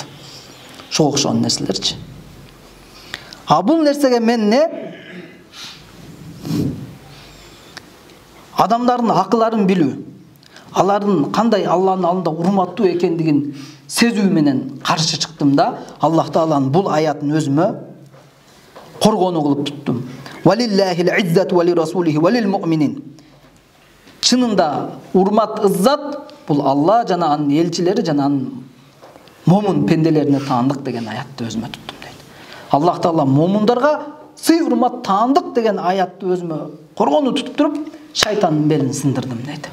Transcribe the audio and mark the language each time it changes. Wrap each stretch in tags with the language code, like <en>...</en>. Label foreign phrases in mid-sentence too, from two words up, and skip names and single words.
<ky>Ошого окшогон нерселерчи. А бул нерсеге мен адамдардын акыларын билүү, алардын кандай Алланын алдында урматтуу экендигин сезүү менен каршы чыктым да, Аллах Тааланын бул аятын өзүмө коргонуу кылып туттум.</ky> <ar>ولله العزة ولرسوله وللمؤمنين.</ar> <ky>Чынында урмат, ыззат бул Алла жана анын элчилери жана анын момун пенделерине таандык деген аятты өзүмө туттум дейт. Аллах Таала момундарга сый урмат таандык деген аятты өзүмө коргонуу тутуп туруп, шайтандын белин сындырдым дейт.</ky>